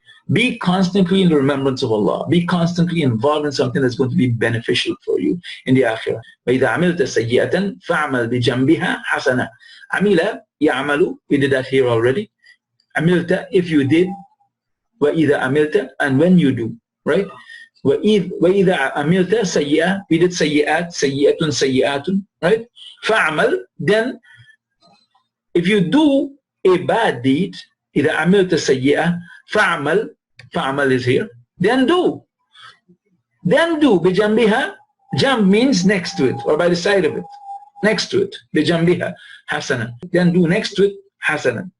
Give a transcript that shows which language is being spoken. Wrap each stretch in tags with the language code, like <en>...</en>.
<en>Be constantly in the remembrance of Allah. Be constantly involved in something that's going to be beneficial for you in the akhirah.</en> <ar>وَإِذَا عَمِلْتَ سَيِّئَةً فَعْمَلْ بِجَنْبِهَا حَسَنًا.</ar> <en>Amila, ya'amalu, we did that here already. Amilta, if you did. وَإِذَا amilta, and when you do, right?</en> <ar>وَإِذَا عَمِلْتَ سَيِّئَةً,</ar> <en>we did</en> <ar>سَيِّئَات, سَيِّئَةٌ, سَيِّئَاتٌ, right?</ar> <en>فَعْمَل, then if you do a bad deed,</en> <ar>إِذَا عَمِلْتَ سَيِّئَةً فَعْمَل, فَعْمَل</ar> <en>is here, then do. Then do, بِجَنْبِهَا, jamb means next to it, or by the side of it, next to it,</en> <ar>بِجَنْبِهَا حَسَنًا,</ar> <en>then do next to it حَسَنًا.</en>